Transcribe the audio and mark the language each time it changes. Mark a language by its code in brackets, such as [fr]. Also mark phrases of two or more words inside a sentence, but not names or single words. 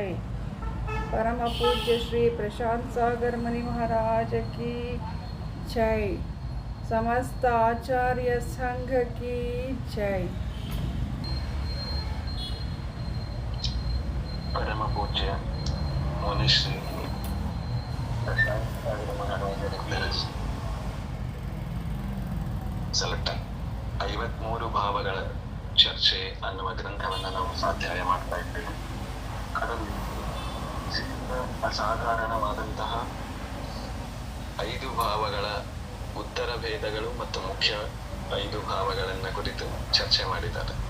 [hi] परम पूज्य श्री प्रशांत सागर मुनि महाराज की जय. समस्त आचार्य संघ की जय. परम पूज्य मुनि श्री [kn] ಸೆಲೆಕ್ಟರ್ 53 ಭಾವಗಳ ಚರ್ಚೆ ಅನ್ನುವ ಗ್ರಂಥವನ್ನು ನಾವು ಅಧ್ಯಾಯ ಮಾಡ್ತಾ ಇದ್ದೇವೆ. ಅದರಲ್ಲಿ ಅಸಾಧಾರಣವಾದಂತಹ 5 ಭಾವಗಳ ಉತ್ತರ ಭೇದಗಳು ಮತ್ತು ಮುಖ್ಯ 5 ಭಾವಗಳನ್ನು ಕುರಿತು ಚರ್ಚೆ ಮಾಡಿದ್ದಾರೆ.